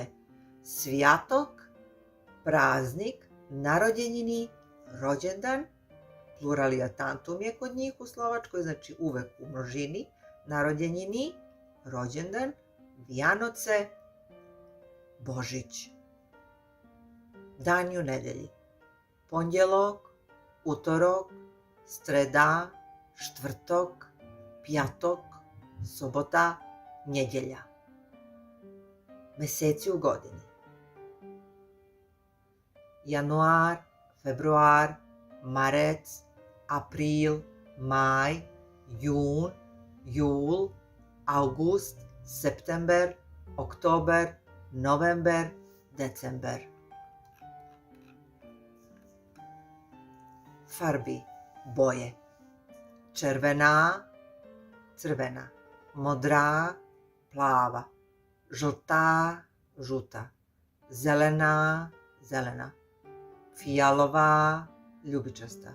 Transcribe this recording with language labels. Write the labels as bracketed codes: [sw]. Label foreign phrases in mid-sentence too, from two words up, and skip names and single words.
[sr] Svijatok, praznik, narodjenjini, rođendan, [la] pluralia tantum [sr] je kod njih u slovačkoj, znači uvek u množini, narodjenjini, rođendan, Vijanoce, Božić. Dani u nedelji. Ponedjeljak, [sk] utorok, streda, štvrtok, pjatok, sobota, [sr] nedjelja. Meseci u godini. Januar, februar, marec, april, maj, jun, jul, august, september, oktober, november, december. Farbi, boje. Červena, crvena. Modra, plava. Žlta, žuta. Zelena, zelena. Fijalova, ljubičasta.